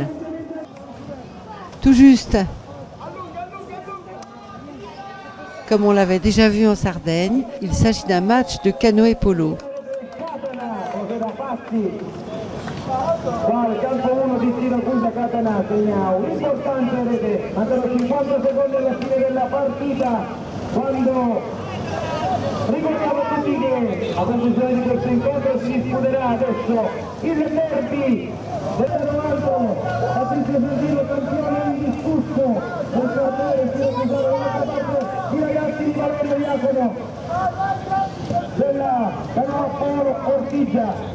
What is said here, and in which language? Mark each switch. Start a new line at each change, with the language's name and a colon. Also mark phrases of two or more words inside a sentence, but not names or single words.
French: Tout juste. Comme on l'avait déjà vu en Sardaigne, il s'agit d'un match de canoë-polo.
Italian: Qua il campo 1 di Siracusa Catena Segnao, importante rete, mancano 50 secondi alla fine della partita, quando ricordiamo tutti che a conclusione di questo incontro si disputerà adesso il derby dell'90, Patrizio Santino campione indiscusso del quartiere siracusano, dall'altra parte i ragazzi di Palermo Iacono della Canoa Polo Ortigia.